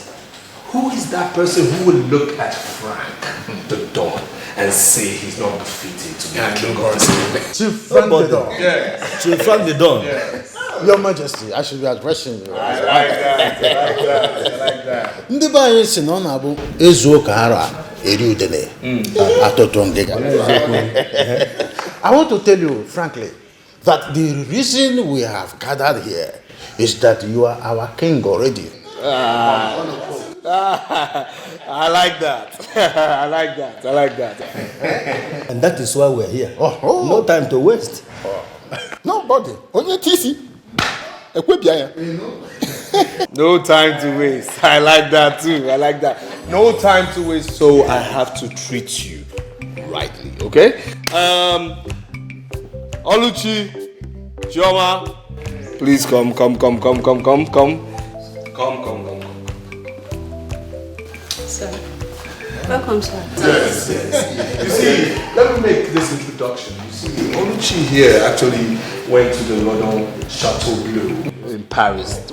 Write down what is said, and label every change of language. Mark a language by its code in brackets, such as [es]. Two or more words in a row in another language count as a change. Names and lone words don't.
[en] Who is that person who would look at Frank the Don and say he's not befitting to be king of this place? Chief Frank the Don. Yes. Chief Frank the Don. Yes. Your Majesty, I should be addressing you. I like that. [ig] Ndị be anyị si na ọ na-abụ ezu ụka ara eri udele atụtụ ngịga. [en] I want to tell you frankly that the reason we have gathered here is that you are our king already. I like that. I like that. And that is why we're here. Oh. No time to waste. Nobody. Only TC. No time to waste. I like that too. No time to waste, so I have to treat you rightly, okay? Oluchi, Chioma, please come. Sir. Welcome, sir. Yes. You see, let me make this introduction. You see, Oluchi here actually went to the London Chateau Bleu in Paris.